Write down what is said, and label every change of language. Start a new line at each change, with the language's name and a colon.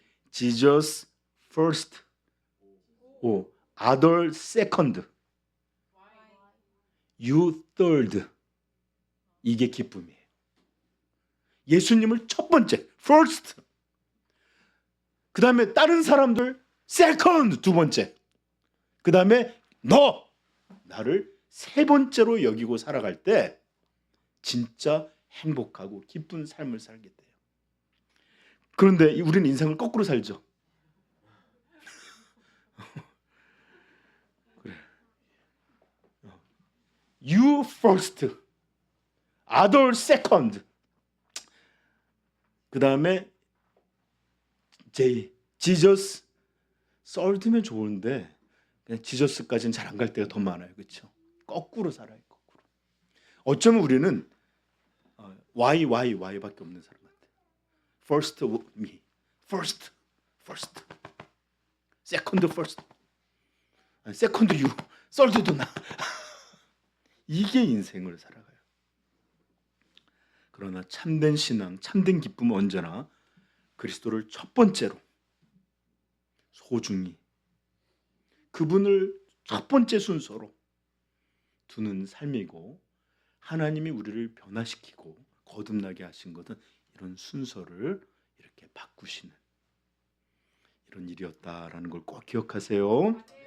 English: Jesus first, other second, you third.
Korean: 이게 기쁨이에요. 예수님을 첫 번째, first. 그 다음에 다른 사람들 second, 두 번째. 그 다음에 나를 세 번째로 여기고 살아갈 때 진짜 행복하고 기쁜 삶을 살게 돼요. 그런데 우리는 인생을 거꾸로 살죠. 그래.
English: You first, other second.
Korean: 그 다음에
English: Jesus third
Korean: 면 좋은데 그냥 지저스까지는 잘 안 갈 때가 더 많아요, 그렇죠? 거꾸로 살아요, 거꾸로. 어쩌면 우리는 Y밖에 없는 사람 같아요.
English: First me, first, second first, second you, third도 나.
Korean: 이게 인생을 살아가요. 그러나 참된 신앙, 참된 기쁨은 언제나 그리스도를 첫 번째로 소중히 그분을 첫 번째 순서로 두는 삶이고 하나님이 우리를 변화시키고 거듭나게 하신 것은 이런 순서를 이렇게 바꾸시는 이런 일이었다라는 걸 꼭 기억하세요.